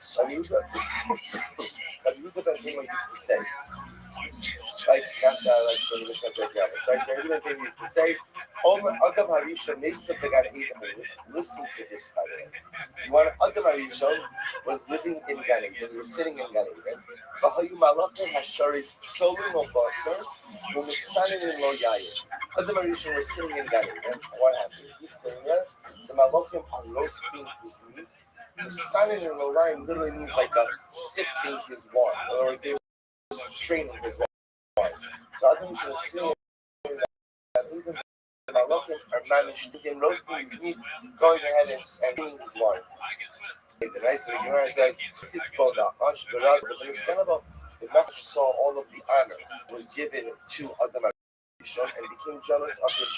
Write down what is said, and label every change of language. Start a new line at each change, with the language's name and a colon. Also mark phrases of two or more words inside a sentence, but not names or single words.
English: Rabbi used to say, like the Mishnah Rabbi. So Rabbi used to say, Adam Harishon
Hebrew: מסב בגן עדן.
English: Listen to this, by the way. When Adam Harishon was living in Gan Eden, he was sitting in Gan Eden.
Hebrew: והיו מלאכים השרת צולים לו בשר ומסננין לו יין.
English: Adam Harishon was sitting in Gan Eden. What happened? He's sitting there. The malachim are roasting his meat.
Hebrew: מסננין לו יין
English: literally means like sifting his wine, or they were straining his wine. So Adam Harishon was sitting there. Even the malachim are managed to him roasting his meat, going ahead and bringing his wine. Right? So the Gemara says, the Nachash saw all of the honor was given to Adam Harishon and became jealous of him.